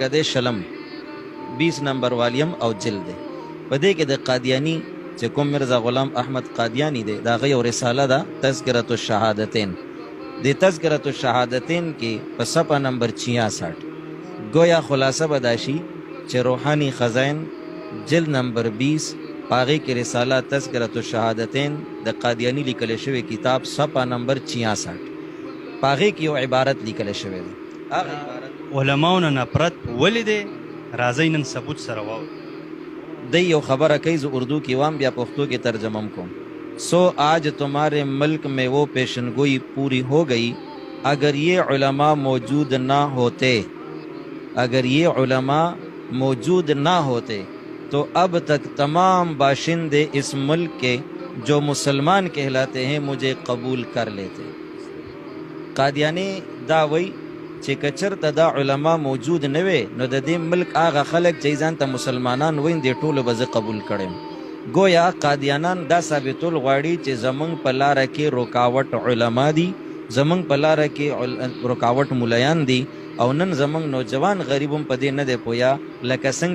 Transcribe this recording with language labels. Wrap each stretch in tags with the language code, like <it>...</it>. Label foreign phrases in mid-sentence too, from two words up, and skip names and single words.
<ps>کده شلم 20 نمبر والیم او جلد دی په دې کې د قادیانی چې کوم مرزا غلام احمد قادیانی دی دا غي او رساله ده تذکرۃ الشهادتین د تذکرۃ الشهادتین کې په صفحه نمبر 66 گویا خلاصه بداشي چې روحانی خزائن جلد نمبر 20 پاغي کې رساله تذکرۃ الشهادتین د قادیانی لیکل شوی کتاب صفحه نمبر 66 پاغي کې یو عبارت لیکل شوی دی هغه عبارت علماونه نفرت ولې راځي نن ثبوت سره واو دی یو خبره کوي ز اردو کې وام بیا پښتو کې ترجمه کوم</ps> <ur>سو آج تمہارے ملک میں وہ پیشنگوئی پوری ہو گئی اگر یہ علماء موجود نہ ہوتے اگر یہ علماء موجود نہ ہوتے تو اب تک تمام باشندے اس ملک کے جو مسلمان کہلاتے ہیں مجھے قبول کر لیتے</ur> <ps>قادیانی دا وی چې کچرته دا علما موجود نه وي نو د دې ملک هغه خلک چې ځان ته مسلمانان وین دي ټولو به زه قبول کړم گویا قادیانان دا ثابتول غواړي چې زمونږ په لاره کې رکاوټ علما دي زمونږ په لاره کې رکاوټ ملایان دي او نن زمونږ نوجوان غریب هم په دې نه دی پویا لکه څنګه</ps>